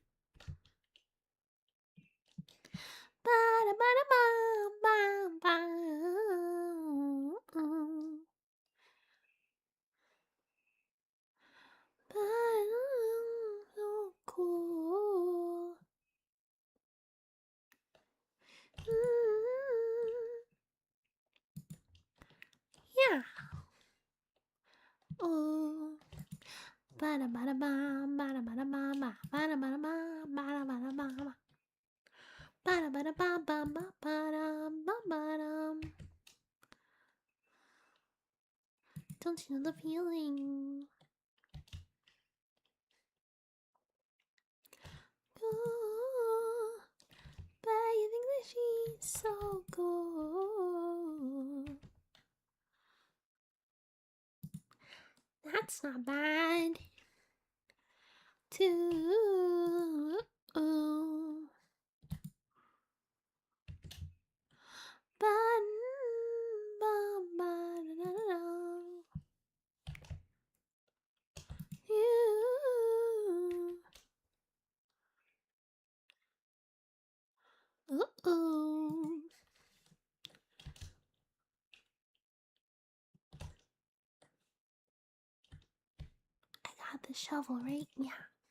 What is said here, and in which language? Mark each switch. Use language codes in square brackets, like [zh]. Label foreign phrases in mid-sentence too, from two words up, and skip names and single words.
[en] So cool. Yeah. Oh. Bada bada bam, bada bada bam, bada bada bam, bada bada bam. Bada bada bam, bam, bada bam, bada. Don't you know the feeling? Oh, but you think that she's so cool. That's not bad. Too. Ba- ba- ba- da- da- da. You. Uh-oh. I got the shovel, right? Yeah.